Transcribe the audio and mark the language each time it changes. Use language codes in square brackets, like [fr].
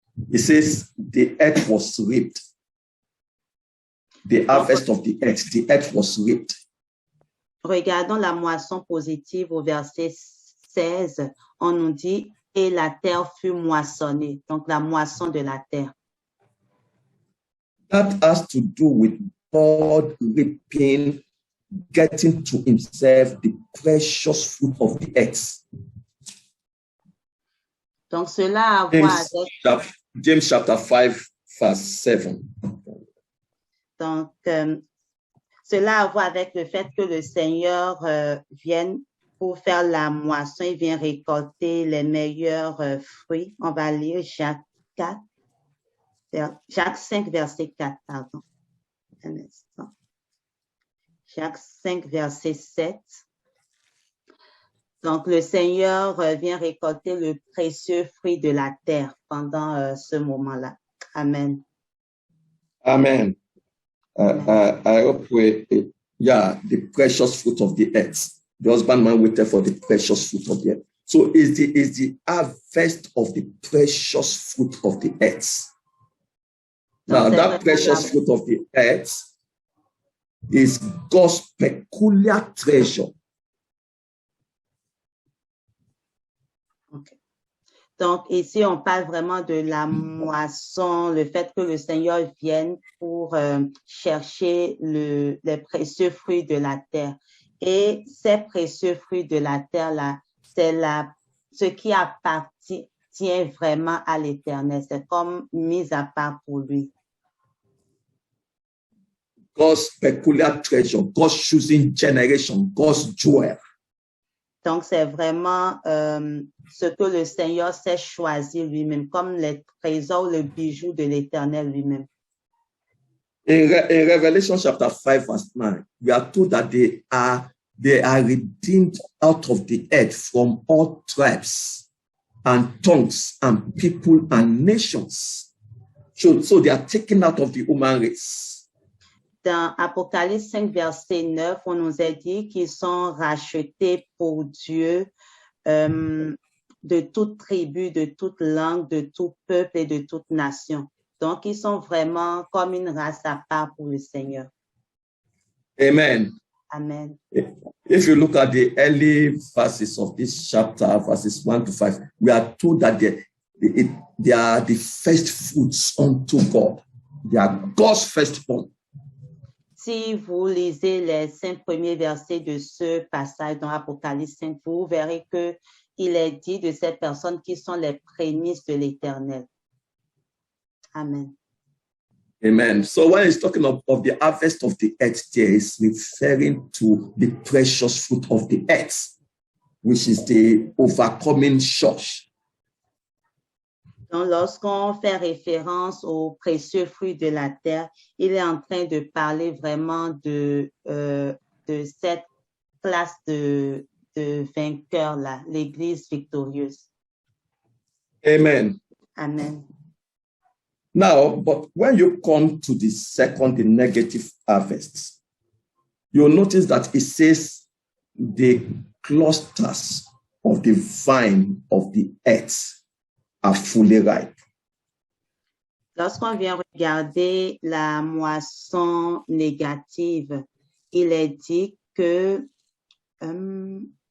[en] It says, the earth was reaped. The harvest of the earth was reaped. [fr] Regardons la moisson positive au verset 16. On nous dit, et la terre fut moissonnée. Donc, la moisson de la terre. [en] That has to do with God reaping, getting to himself the precious fruit of the earth. [fr] Donc, cela a à voir avec... [en] James chapter 5, verse 7. [fr] Donc, cela a à voir avec le fait que le Seigneur vienne pour faire la moisson, il vient récolter les meilleurs fruits. On va lire Jacques 4. Jacques 5, verset 4, pardon. Un instant. Jacques 5, verset 7. Donc, le Seigneur vient récolter le précieux fruit de la terre pendant ce moment-là. Amen. Amen. [en] I hope the precious fruit of the earth. The husbandman waited for the precious fruit of the earth. So is the harvest of the precious fruit of the earth. Now, that precious fruit of the earth is God's peculiar treasure. Okay. [fr] Donc, ici, on parle vraiment de la moisson, le fait que le Seigneur vienne pour chercher les précieux fruits de la terre. Et ces précieux fruits de la terre-là, c'est ce qui appartient vraiment à l'Éternel. C'est comme mis à part pour lui. [en] God's peculiar treasure, God's choosing generation, God's jewel. [fr] Donc, c'est vraiment ce que le Seigneur s'est choisi lui-même, comme les trésors, le bijou de l'Éternel lui-même. [en] In Revelation chapter 5, verse 9, we are told that they are redeemed out of the earth from all tribes and tongues and people and nations. So they are taken out of the human race. [fr] Dans Apocalypse 5, verset 9, on nous a dit qu'ils sont rachetés pour Dieu de toute tribu, de toute langue, de tout peuple et de toute nation. Donc, ils sont vraiment comme une race à part pour le Seigneur. Amen. Amen. [en] If you look at the early verses of this chapter, verses 1 to 5, we are told that they are the first fruits unto God. They are God's firstborn. [fr] Si vous lisez les 5 premiers versets de ce passage dans Apocalypse 5, vous verrez qu'il est dit de ces personnes qui sont les prémices de l'Éternel. Amen. Amen. [en] So when he's talking of the harvest of the earth, there is referring to the precious fruit of the earth, which is the overcoming church. [fr] Donc, lorsqu'on fait référence aux précieux fruits de la terre, il est en train de parler vraiment de cette classe de vainqueurs-là, l'Église victorieuse. Amen. Amen. [en] Now, but when you come to the negative harvest, you'll notice that it says the clusters of the vine of the earth are fully ripe. [fr] Lorsqu'on vient regarder la moisson négative, il est dit que 19.